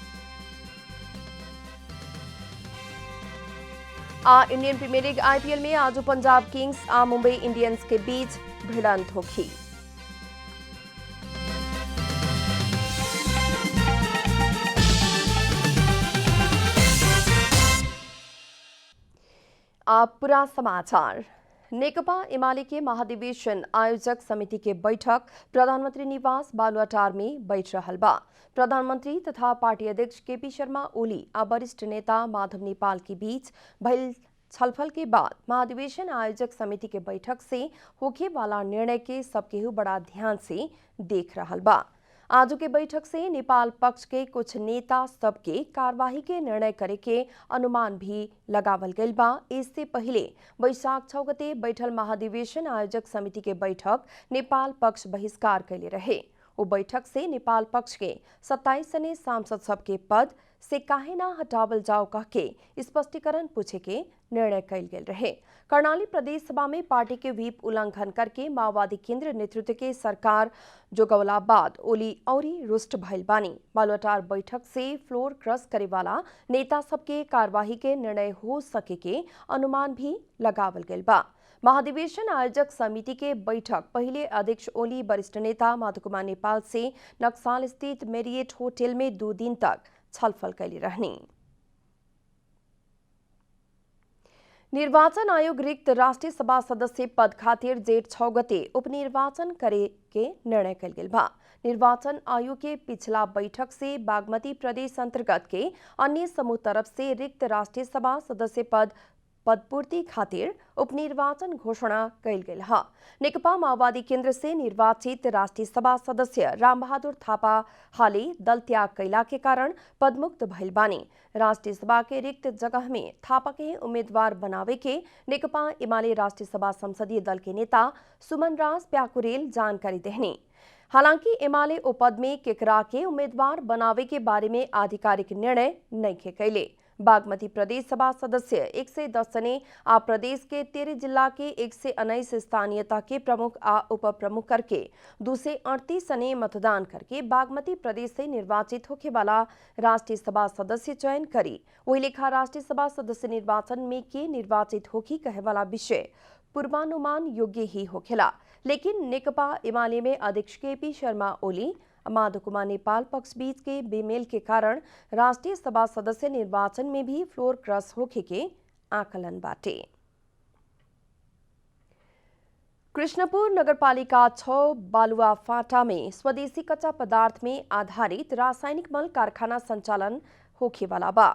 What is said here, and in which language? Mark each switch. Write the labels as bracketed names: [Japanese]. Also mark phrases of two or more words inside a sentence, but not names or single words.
[Bhojpuri] इंडियन प्रीमियर लीग आईपीएल में आज पंजाब किंग्स आ मुंबई इंडियंस के बीच भिड़ंत होगी। पूरा समाचार। नेकपा एमाले के महाधिवेशन आयोजक समिति के बैठक प्रधानमंत्री निवास बालुवाटार में बैठ रहल बा। प्रधानमंत्री तथा पार्टी अध्यक्ष केपी शर्मा ओली आ वरिष्ठ नेता माधव नेपाल के बीच भइल छलफल के बाद महाधिवेशन आयोजक समिति के बैठक से होखे वाला निर्णय के सब केहू बड़ा ध्यान से देख रहल बा। आज के बैठक से नेपाल पक्ष के कुछ नेता सबके कार्यवाही के निर्णय करे के अनुमान भी लगावल गइल बा। इससे पहले वैशाख 6 गते बैठल महाधिवेशन आयोजक समिति के बैठक नेपाल पक्ष बहिष्कार कैले रहे। वो बैठक से नेपाल पक्ष के 27 सने सांसद सबके पद से काहे ना हटावल जाओ कह के स्पष्टीकरण पूछे के निर्णय कैल गेल रहे। कर्णाली प्रदेश सभा में पार्टी के व्हीप उल्लंघन करके माओवादी केंद्र नेतृत्व के सरकार जोगवला बाद ओली औरी रुष्ट भइल बानी। बालुवाटार बैठक से [English] floor cross [Bhojpuri] करे वाला नेता सबके कार्यवाही के निर्णय हो सके के अनुमान भी लगावल गेल बा। महाधिवेशन आयोजक समिति के बैठक पहले अध्यक्ष ओली वरिष्ठ नेता माधव कुमार नेपाल से नक्साल स्थित मेरिएट होटल में 2 दिन तक छलफल कैली रहनी। निर्वाचन आयोग रिक्त राष्ट्रीय सभा सदस्य पद खातिर जेठ 6 गते उपनिर्वाचन करे के निर्णय कैल गेल बा। निर्वाचन आयोग के पिछला बैठक से बागमती प्रदेश अंतर्गत के अन्य समूह तरफ से रिक्त राष्ट्रीय सभा सदस्य पदपूर्ति खातिर उपनिर्वाचन घोषणा कैल गेल है। नेकपा माओवादी केंद्र से निर्वाचित राष्ट्रीय सभा सदस्य रामबहादुर थापा हाले दल त्याग कैला के कारण पदमुक्त भइल बानी। राष्ट्रीय सभा के रिक्त जगह में थापा के उम्मीदवार बनावे के नेकपा एमाले राष्ट्रीय सभा संसदीय दल के नेता सुमन राज प्याकुरेल जानकारी देहनी। हालांकि एमाले ओ पद में केकरा के उम्मीदवार बनावे के बारे में आधिकारिक निर्णय नहीं कैले। बागमती प्रदेश सभा सदस्य 110 सने आ प्रदेश के 13 जिला के 119 स्थानीयता के प्रमुख आ उप प्रमुख करके 238 सने मतदान करके बागमती प्रदेश से निर्वाचित होके वाला राष्ट्रीय सभा सदस्य चयन करी। वही लेखा राष्ट्रीय सभा सदस्य निर्वाचन में के निर्वाचित होकी कहे वाला विषय पूर्वानुमान योग्य ही होखेला। लेकिन नेकपा एमाले में अध्यक्ष केपी शर्मा ओली माधव कुमार नेपाल पक्ष बीच के बेमेल के कारण राष्ट्रीय सभा सदस्य निर्वाचन में भी [English] floor cross [Bhojpuri] होखे के आकलन बाटे। कृष्णपुर नगरपालिका 6 बालुआ फाटा में स्वदेशी कच्चा पदार्थ में आधारित रासायनिक मल कारखाना संचालन होखे वाला बा।